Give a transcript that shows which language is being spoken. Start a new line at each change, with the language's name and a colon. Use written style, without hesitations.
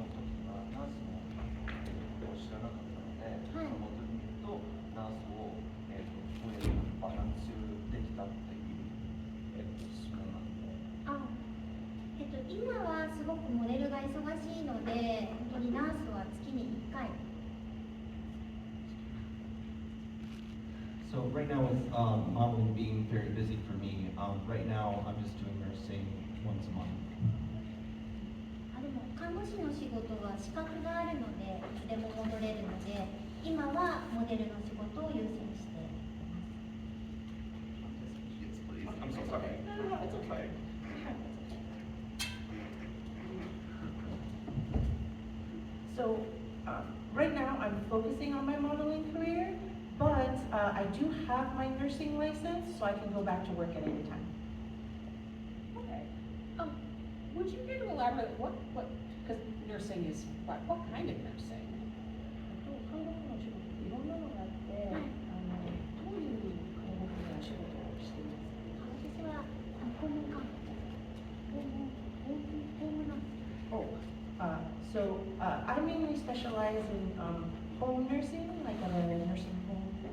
Japanese: の時はナースのを知らなかったので、その時とナースをどうやってバランスできたっていう質問なので。今はすごくモデルが忙しいので、本当にナースは月に1回。
English: So right now with modeling being very busy for me, right now I'm just doing nursing once a month.
Japanese: でも看護師の仕事は資格があるのでいつでも戻れるので、今はモデルの仕事を優先しています。
English: I'm so sorry. No, it's okay. So right now I'm focusing on my modeling career, but I do have my nursing license, so I can go back to work at any time. Okay. Would you care to elaborate what, because nursing is, what kind of nursing?
Japanese: 看護師の仕事っていろんなのがあって、どういう看護師の仕事をしていますか？私は訪問看護、訪問なんです。
English: So I mainly specialize in home nursing, like at a nursing home.